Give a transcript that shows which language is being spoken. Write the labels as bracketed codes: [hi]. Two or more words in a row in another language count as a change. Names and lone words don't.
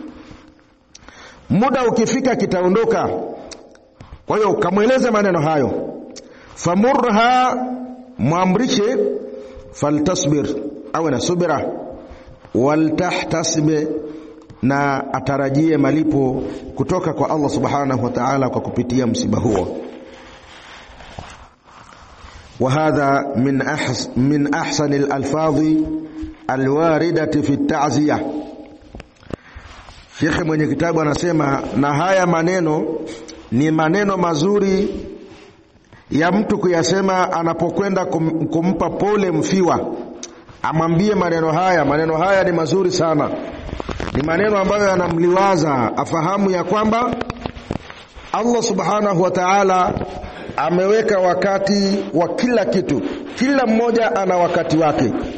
[sw] Muda ukifika kitaondoka. Kwa hiyo kamweleze maneno hayo. Famurha, muamrishe, faltasbir, awe na subira, waltahtasib, na atarajie malipo kutoka kwa Allah [ar] سبحانه وتعالى [sw] kwa kupitia msiba huo. [ar] وهذا من أحسن الألفاظ الواردة في التعزية. [sw] Sheikh mwenye kitabu anasema, na haya maneno ni maneno mazuri ya mtu kuyasema anapokwenda kumpa pole mfiwa. Amwambie maneno haya ni mazuri sana, ni maneno ambayo yanamliwaza, afahamu ya kwamba Allah [ar] سبحانه وتعالى [sw] ameweka wakati wa kila kitu, kila mmoja ana wakati wake.